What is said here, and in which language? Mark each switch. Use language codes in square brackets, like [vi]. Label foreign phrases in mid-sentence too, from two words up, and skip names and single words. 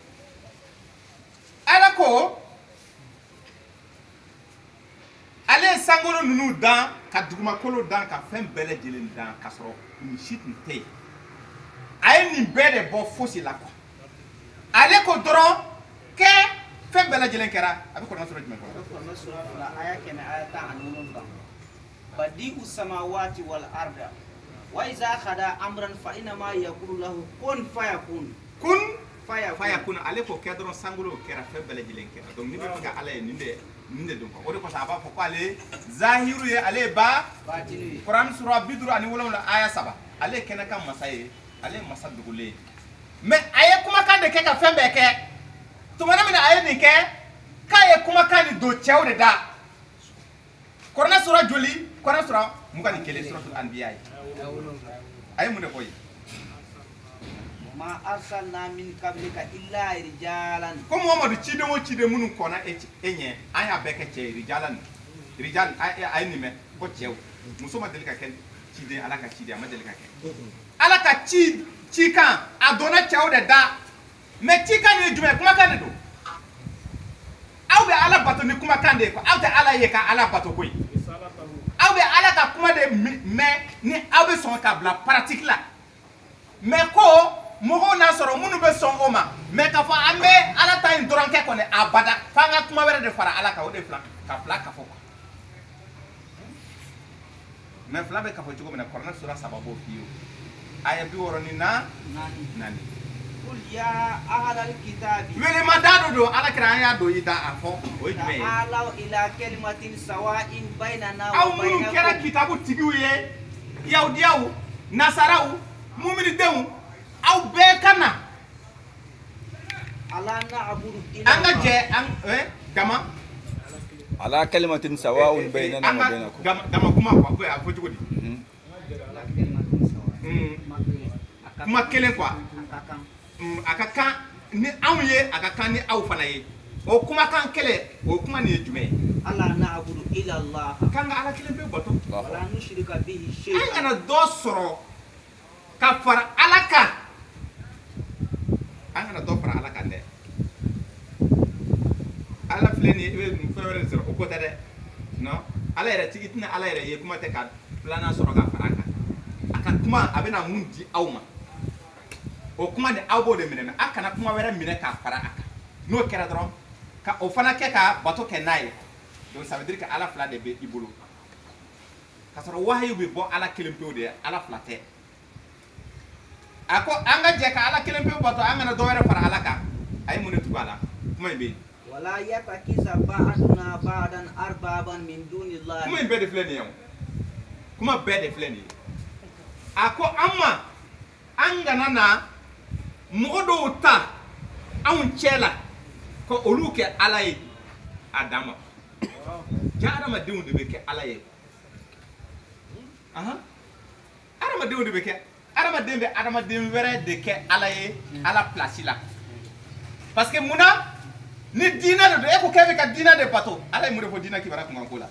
[bm] ala ko ale ye sankolo ninnu dan ka dugumakolo dan ka fɛn bɛɛ lajɛlen dan k'a sɔrɔ nin si tun tɛ yen a ye nin bɛɛ de bɔ fosi la quoi ale ko dɔrɔn kɛ fɛn bɛɛ lajɛlen kɛra a bɛ kɔnɔ sɔrɔ jumɛn kɔnɔ. kɔnɔ sura la aya 100 aya 17 [ar] بديع السماوات والأرض وإذا قضى أمرا فإنما يقول له كن فيكون. كن فيكون [bm] ale ko kɛ dɔrɔn sankolo kɛra fɛn bɛɛ lajɛlen kɛra donc ni bɛ fɛ ka ala ye nin de don quoi o de kɔsɔn a b'a fɔ ko ale zahiru ye ale ye ba batini ye kuran sura 57 aya 3 ale ye kɛnɛ ka masa ye ale ye masa dogolen ye mais a ye kumakan de kɛ ka fɛn bɛɛ kɛ tumana min na a ye nin kɛ k'a ye kumakan nin don cɛw de da kuranɛ sura joli kuranɛ sura 21 suratul anbiya ye a ye mun de fɔ ye [ar] ما أرسلنا من قبلك إلا رجالا [bm] ko Muhamadu ciden o ciden minnu kɔnna e ɲɛ an y'a bɛɛ kɛ cɛ ye rijal a ye nin mɛn ko cɛw muso ma deli ka kɛ ciden ala ka ciden a ma deli ka kɛ ala ka cikan a donna cɛw de da mais cikan nin ye jumɛn kumakan de don aw bɛ ala bato ni kumakan de ye aw tɛ ala ye ka ala bato koyi aw bɛ ala ka kuma de mɛn ni aw bɛ sɔn ka bila pratique la mais ko mɔgɔw n'a sɔrɔ minnu bɛ sɔn o ma mais k'a fɔ an bɛ ala ta in dɔrɔn kɛ kɔni abada f'an ka kuma wɛrɛ de fara ala kan o de ka fila ka fɔ quoi mais fila bɛ ka fɔ cogo min na kuranɛ sura 3 b'o f'i ye aya 64 [ar] قل يا أهل الكتاب [bm] welema da do ala kira an y'a don i da a fɔ o ye jumɛn ye [ar] تعالوا إلى كلمة سواء بيننا [bm] aw [ar] wa [bm] minnu kɛra [ar] bainakum [bm] kitabu tigiw ye yahudiyaw nasaraw muminidenw aw bɛɛ ka na [ar] ألا نعبد إلا [bm] an ka jɛ gama [ar] على كلمة سواء بيننا وبينكم [bm] gama kuma quoi a fɔ cogo di kuma kelen quoi a ka kan ni anw ye a ka kan ni aw fana ye o kumakan kelen o kuma nin ye jumɛn ye [ar] ألا نعبد إلا الله [bm] k'an ka ala kelen pe bato [ar] ولا نشرك به [bm] an [ar] شيئا [bm] kana dɔ sɔrɔ ka fara ala kan an kana dɔ fara ala kan dɛ ala filɛ nin ye i bɛ fɛn wɛrɛ de sɔrɔ o ko tɛ dɛ non ala yɛrɛ tigi tɛna ala yɛrɛ ye kuma tɛ ka filanan sɔrɔ ka fara a kan a ka kuma a bɛna mun di aw ma o kuma ni aw b'o de minɛ a kana kuma wɛrɛ minɛ k'a fara a kan n'o kɛra dɔrɔn ka o fana kɛ ka bato kɛ n'a ye [fr] donc ça veut dire que [bm] ala fila de bɛ i bolo ka sɔrɔ wahayu bɛ bɔ ala kelen pewu de ye ala fila tɛ a ko an ka jɛ ka ala kelen pewu bato an kana dɔ wɛrɛ fara ala kan a ye mun de tugu a la kuma in bɛ yen [ar] ولا يتخذ بعضنا بعضا أربابا من دون الله [bm] kuma in bɛɛ de filɛ nin ye o kuma bɛɛ de filɛ nin ye a ko an ma an kana na mɔgɔ dɔw ta anw cɛ la ko olu kɛ ala ye a dan ma ja adamadenw de bɛ kɛ ala ye adamadenw de bɛ kɛ adamaden bɛ adamaden wɛrɛ de kɛ ala ye ala place la [fr] parce que [bm] munna ni diinɛ de don e ko k'e bɛ ka diinɛ de bato ala ye mun de fɔ diinɛ kibaruya kunkanko la